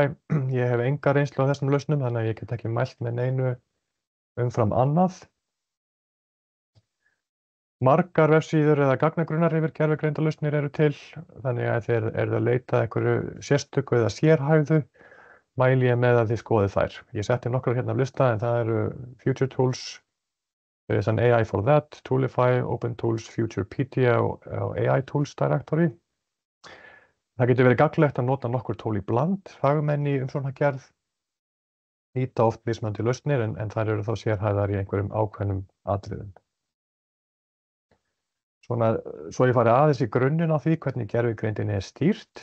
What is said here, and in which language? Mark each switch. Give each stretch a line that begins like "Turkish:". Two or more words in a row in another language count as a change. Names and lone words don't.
Icelandic: Ég hef enga reynslu á þessum lausnum þannig að ég get ekki mælt með neinu umfram annað. Margar vefsíður eða gagnagrunnar yfir gervigreindarlausnir eru til, þannig að þeir eru að leita einhverju sérstöku eða sérhæfðu, mæli ég með að þið skoðið þær. Ég setti nokkrar hérna af lista en það eru Future Tools, there is an AI for that, Toolify, Open Tools, Futurepedia og AI Tools Directory. Það getur verið gagnlegt að nota nokkur tól í bland, fagmenn í umsóknargerð nýta oft mismunandi lausnir en þær eru þá sérhæfðar í einhverjum ákveðnum atriðum. Svo ég fari aðeins í grunninn á því hvernig gervigreindinni er stýrt.